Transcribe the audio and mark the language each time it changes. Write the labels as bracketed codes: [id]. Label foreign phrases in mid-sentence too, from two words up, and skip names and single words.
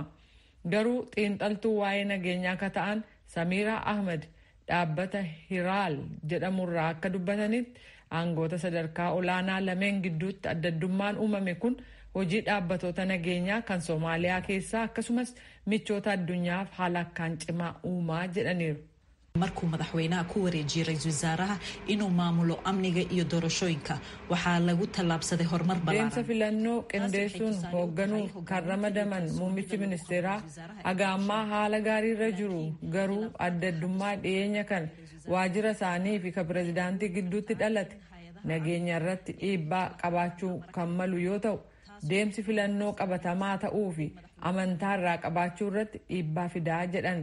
[om] Garuu xiinxaltuu waa'ee nageenyaa ka ta'an Samiraa Ahmed dhaabbata Hiraal jedhamurraa akka dubbatanitti aangoota sadarkaa olaanaa lameen gidduutti addaddummaan uumame kun hojii dhaabbatoota nageenyaa kan Soomaaliyaa keessaa akkasumas michoota addunyaaf haala akkaan cimaa uumaa jedhaniiru. [so] markuu madaxweynaha ku wareejiyay ra'iisul wasaaraha inuu maamulo amniga iyo doorashooyinka waxaa lagu tallaabsaday horumar ballaaran. [om] Deemsa filannoo qindeessuun hoogganuuf kan ramadaman muummichi ministeeraa haga ammaa haala gaariirra jiru garuu adda addummaa dhiyeenya kan waajjira isaanii fi kan pireezidaantii gidduutti dhalate nageenya irratti dhiibbaa qabaachuu kan malu yoo ta'u deemsi filannoo qabatamaa ta'uu fi amantaa irraa qabaachuu irratti dhiibbaa fidaa jedhan.